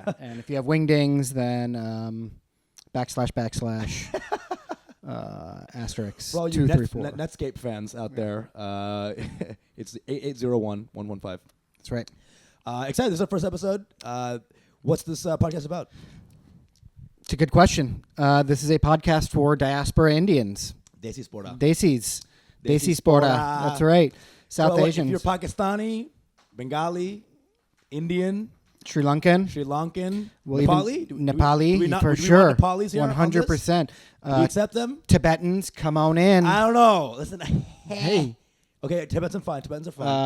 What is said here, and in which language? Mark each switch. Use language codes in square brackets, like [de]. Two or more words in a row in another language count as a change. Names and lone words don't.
[en] And if you have wingdings, then / asterisk. For all you 2, 3, 4. Netscape fans out there, it's 8801-115. That's right. Excited. This is our first episode. What's this podcast about? It's a good question. This is a podcast for diaspora Indians. Desi Spora. Desis. Desi Desi Sporta. Sporta. That's right. South So, Asians. If you're Pakistani, Bengali, Indian, Sri Lankan. Sri Lankan, Well, Nepali? even Nepali, for do we sure. want Nepalis here on this? 100%. Do we accept them? Tibetans, come on in. I don't know. Listen. Hey. Okay, Tibetans are fine. Tibetans are fine.